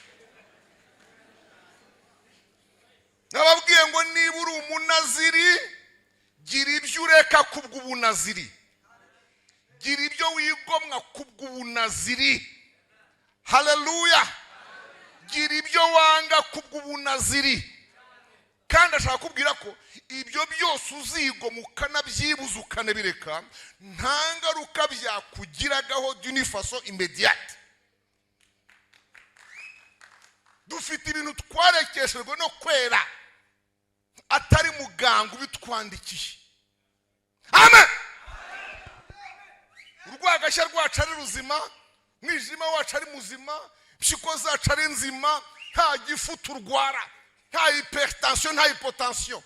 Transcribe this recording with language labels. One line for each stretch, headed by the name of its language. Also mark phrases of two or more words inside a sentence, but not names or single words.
Kinyarwanda: Nababwiye ngo niba uri umunaziri, gira ibyo ureka kubw'ubunaziri, gira ibyo wigomwa kubw'ubunaziri. Haleluya. Gira ibyo wanga kubw'ubunaziri. Kandi ashaka kubwira ko ibyo byose uzigomwa ukanabyibuza ukanabireka, nta ngaruka byakugiragaho
French: d'une façon immédiate.
Kinyarwanda: Dufite ibintu twarekeshejwe no kwera atari muganga ubitwandikiye. Amen. Urwagashya rwacu ari ruzima, mwijima wacu ari muzima, impyiko zacu ari nzima, nta gifu turwara, nta hypertension, nta hypotension.